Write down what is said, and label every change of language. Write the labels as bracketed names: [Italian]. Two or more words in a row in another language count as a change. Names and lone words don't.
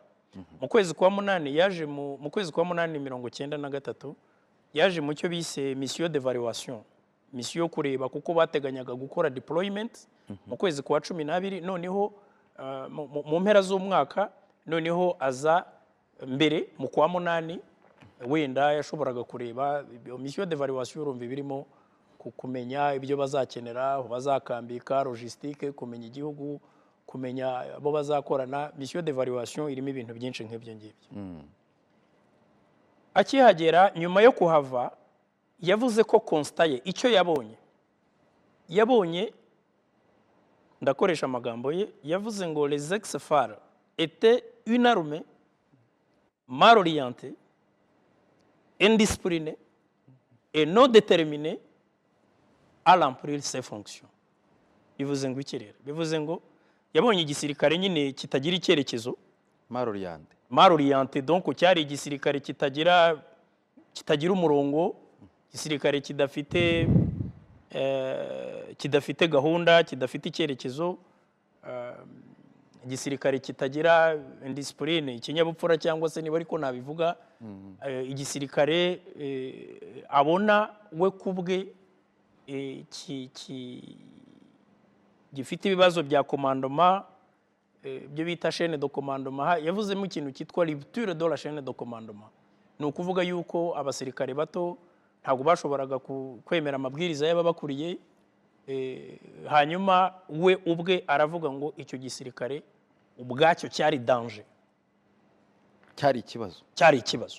[Kinyarwanda] Mu kwezi kwa munani yaje mu kwezi kwa munani 1993 yaje mu cyo bise [French] mission d'évaluation, [Kinyarwanda] mission yo kureba kuko bateganyaga gukora deployment mu kwezi kwa 12 noneho mu mpera z'umwaka noneho aza mbere mu kwa munani wenda yashoboraga kureba [French] mission d'évaluation [Kinyarwanda] urumva birimo kumenya ibyo bazakenera aho bazakambika logistique kumenya igihugu kumenya abo bazakorana. [French] Mission d'évaluation [Kinyarwanda] irimo ibintu byinshi nk'ibyo ngibyo. Akihagera nyuma yo kuhava yavuze ko constat icyo yabonye ndakoresha amagambo ye yavuze ngo [French] les ex-FAR étaient une armée mal orientée, indisciplinée et non déterminée à remplir ses fonctions. [Kinyarwanda] Bivuze ngo ikirere bivuze ngo yabonye igisirikare nyine kitagira icyerekezo, [French] mal orienté, [Kinyarwanda] donc cyari igisirikare kitagira umurongo, igisirikare kidafite gahunda, kidafite icyerekezo, igisirikare kitagira indiscipline, ikinyabupfura cyangwa se niba ariko nabivuga, igisirikare abona we kubwe gifite ibibazo bya commandement, byo bita [French] chaîne de commandement. [Kinyarwanda] Yavuzemo ikintu cyitwa [French] rupture de la chaîne de commandement. [Kinyarwanda] Ni ukuvuga yuko abasirikare bato ntabwo bashoboraga kwemera amabwiriza y'ababakuriye, hanyuma we ubwe aravuga ngo icyo gisirikare ubwacyo cyari danger, cyari ikibazo.